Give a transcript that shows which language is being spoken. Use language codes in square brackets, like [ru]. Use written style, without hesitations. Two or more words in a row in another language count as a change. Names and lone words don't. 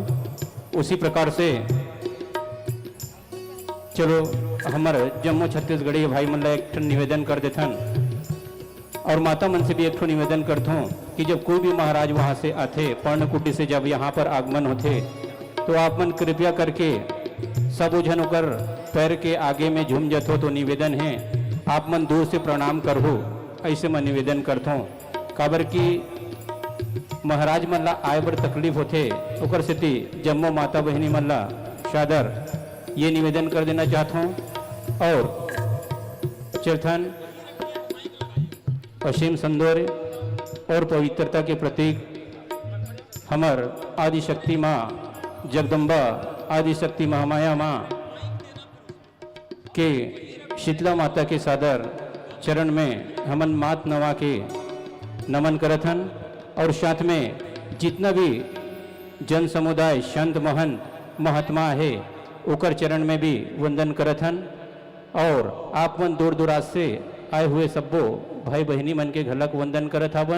[hne] उसी प्रकार से चलो हमारे जम्मू छत्तीसगढ़ी भाई मन ला एक निवेदन कर देथन और माता मन से भी एक निवेदन करता हूँ कि जब कोई भी महाराज वहाँ से आते, पर्णकुटी से जब यहाँ पर आगमन होते, तो आप मन कृपया करके सब उजन होकर पैर के आगे में झूम जत हो, तो निवेदन है आप मन दूर से प्रणाम कर हो, ऐसे मैं निवेदन करता हूँ। काबर की महाराज मन ला आए बर तकलीफ होते, ओकर सेती जम्मो माता बहनी मन ला सादर ये निवेदन कर देना चाहता हूँ। और चरथन असीम सौंदर्य और पवित्रता के प्रतीक हमार आदिशक्ति माँ जगदम्बा, आदिशक्ति महामाया माँ के शीतला माता के सादर चरण में हमन मात नवा के नमन करथन। और साथ में जितना भी जन समुदाय, संत महंत महात्मा है, ओकर चरण में भी वंदन करथन। और आप मन दूर दुराज से आए हुए सबो भाई बहनी मन के घलक वंदन करत हवन।